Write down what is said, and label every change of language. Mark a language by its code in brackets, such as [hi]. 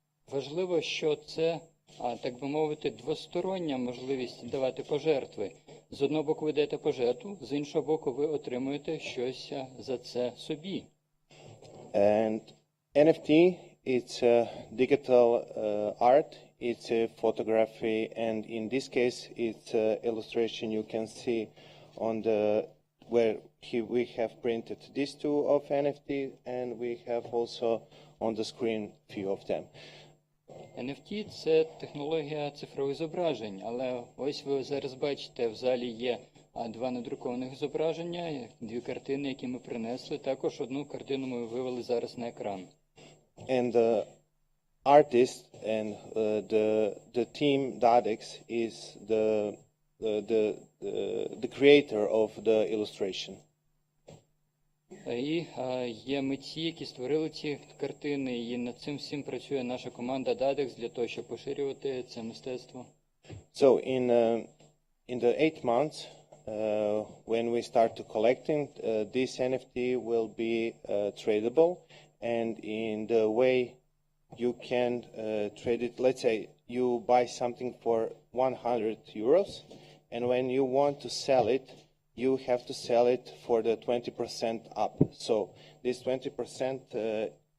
[uk] Важливо, що це, так би мовити, двостороння можливість давати пожертви. З одного боку ви даєте пожертву, з іншого боку ви отримуєте щось за це собі. [en] And NFT, it's digital art, it's a photography, and in this case, it's illustration you can see on the where we have printed these two of NFT, and we have also on the screen few of them. [uk] NFT – це технологія цифрових зображень, але ось ви зараз бачите, в залі є два надрукованих зображення, дві картини, які ми принесли, також одну картину ми вивели зараз на екран. [en] And the artist and the team DADEX is the creator of the illustration. [uk] І є митці, які створили ці картини, і над цим всім працює наша команда DADEX для того, щоб поширювати це мистецтво. [en] So in the 8 months, when we start to collecting, this NFT will be tradable, and in the way you can trade it, let's say you buy something for 100 euros, and when you want to sell it, you have to sell it for the 20% up. So this 20%